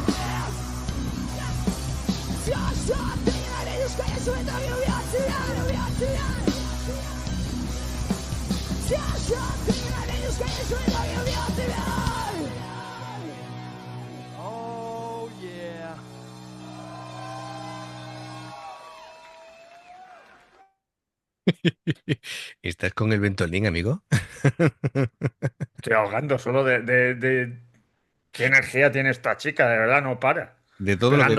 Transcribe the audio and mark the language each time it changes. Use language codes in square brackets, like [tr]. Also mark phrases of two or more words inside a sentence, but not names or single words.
[ru] Все, что ты ненавидишь, конечно, это убьет тебя, убьет тебя. Все, что ты ненавидишь, конечно, это убьет тебя. [en] Oh yeah. [es] ¿Estás con el Ventolín, amigo? Estoy ahogando solo de qué energía tiene esta chica, de verdad, no para. De todo lo que